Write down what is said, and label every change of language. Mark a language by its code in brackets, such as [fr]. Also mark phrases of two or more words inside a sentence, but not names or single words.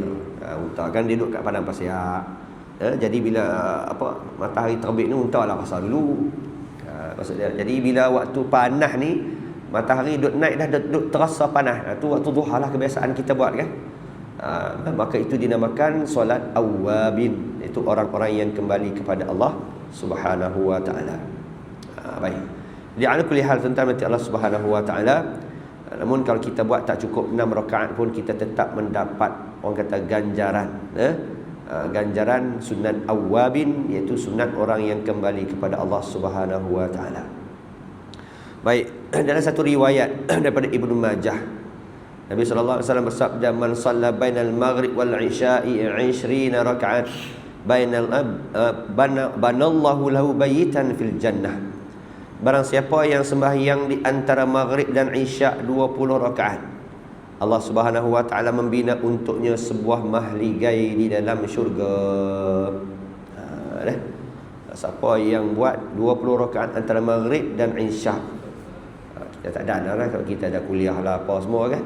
[ms] Unta kan duduk kat padang pasir. Jadi bila matahari terbit ni unta lah rasa dulu. Maksud dia, jadi bila waktu panas ni matahari duduk naik dah, duduk terasa panas. Tu waktu duha lah kebiasaan kita buat kan. Maka itu dinamakan solat awabin. Itu orang-orang yang kembali kepada Allah [ar] سبحانه وتعالى. [ms] Baik. Jadi [ar] على كل حال [ms] tentang nanti Allah [ar] سبحانه وتعالى. [ms] Namun kalau kita buat tak cukup 6 rakaat pun kita tetap mendapat orang kata ganjaran. Ganjaran sunat awabin, iaitu sunat orang yang kembali kepada Allah [ar] سبحانه وتعالى. [ms] Baik, dalam satu riwayat daripada Ibnu Majah, Nabi [ar] صلى الله عليه وسلم [ms] bersabda, [ar] "من صلى بين المغرب والعشاء 20 ركعة بنى الله له بيتا في الجنة." [ms] Barang siapa yang sembahyang di antara maghrib dan isya' 20 rakaat, Allah [ar] سبحانه وتعالى [ms] membina untuknya sebuah mahligai di dalam syurga. Siapa yang buat 20 rakaat antara maghrib dan isya', kita tak ada lah kalau kita ada kuliah lah apa semua kan.